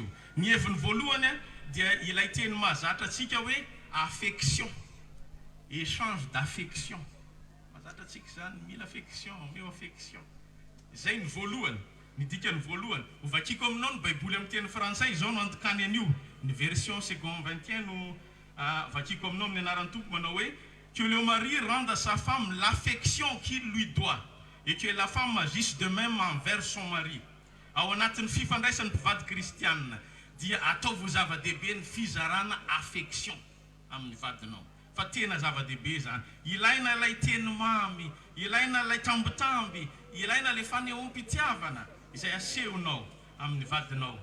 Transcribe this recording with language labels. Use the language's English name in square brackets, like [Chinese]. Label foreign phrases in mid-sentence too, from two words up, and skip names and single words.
[Malagasy] Ny heviny voalohany dia ilay teny mahazatra antsika hoe [French] affection, échange d'affection. [Malagasy] Mahazatra antsika zany mila affection, meo affection. Izay ny voalohany. Ny dikany voalohany. Ho vakiko aminao ny Baiboly amin'ny teny frantsay izao no andikany an'io. Ny version second 21 no vakiko aminao amin'ny anaran'ny Tompo manao hoe [French] que le mari rende à sa femme l'affection qu'il lui doit et que la femme agisse de même envers son mari. [Malagasy] Ao anatin'ny fifandraisan'ny mpivady kristianina dia ataovy zava-dehibe ny fizarana affection amin'ny vadinao. Fa tena zava-dehibe zany. Ilaina ilay teny mamy, ilaina ilay tambitamby, ilaina ilay fanehoam-pitiavana izay asehonao amin'ny vadinao.